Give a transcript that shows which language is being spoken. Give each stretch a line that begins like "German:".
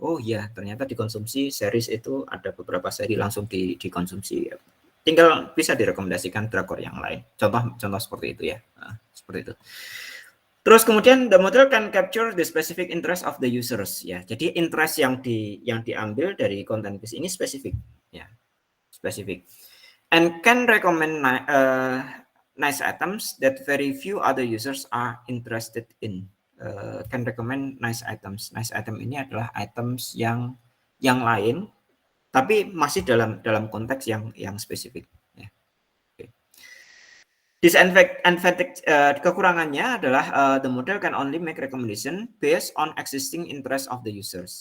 Indonesian: Oh iya, ternyata dikonsumsi series itu ada beberapa seri langsung dikonsumsi. Tinggal bisa direkomendasikan drakor yang lain. Contoh seperti itu ya. Seperti itu. Terus kemudian
English: the model can capture the specific interest of the users ya.
Indonesian: Jadi interest yang diambil dari content base ini spesifik ya. Spesifik.
English: And can recommend nice items that very few other users are interested in. Can recommend nice items.
Indonesian: Nice item ini adalah items yang lain tapi masih dalam konteks yang spesifik ya. Okay.
English: Disadvantage
Indonesian: kekurangannya adalah
English: the model can only make recommendation based on existing interest of the users.